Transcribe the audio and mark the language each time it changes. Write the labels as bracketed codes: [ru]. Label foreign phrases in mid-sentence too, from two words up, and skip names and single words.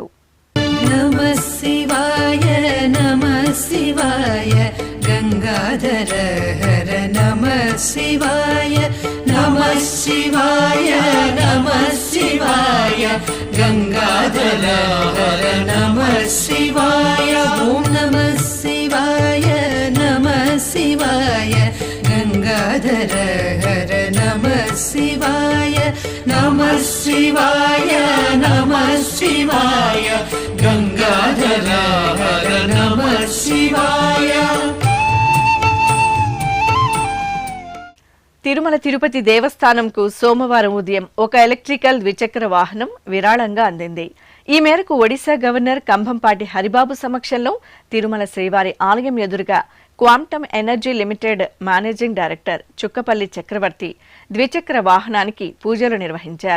[sa] నమః శివాయ నమః శివాయ గంగాధర హర నమః శివాయ నమః శివాయ నమః శివాయ గంగాధర హర నమః శివాయ ఓం నమః శివాయ నమః శివాయ గంగాధర नमः शिवाय नमः शिवाय गंगाधर हर नमः शिवाय। [te] తిరుమల తిరుపతి దేవస్థానంకు సోమవారం ఉదయం ఒక ఎలక్ట్రికల్ ద్విచక్ర వాహనం విరాళంగా అందింది. ఈ మేరకు ఒడిశా గవర్నర్ కంభంపాటి హరిబాబు సమక్షంలో తిరుమల శ్రీవారి ఆలయం ఎదురుగా క్వాంటమ్ ఎనర్జీ లిమిటెడ్ [en] managing director [te] చుక్కపల్లి చక్రవర్తి ద్విచక్ర వాహనానికి పూజలు నిర్వహించారు.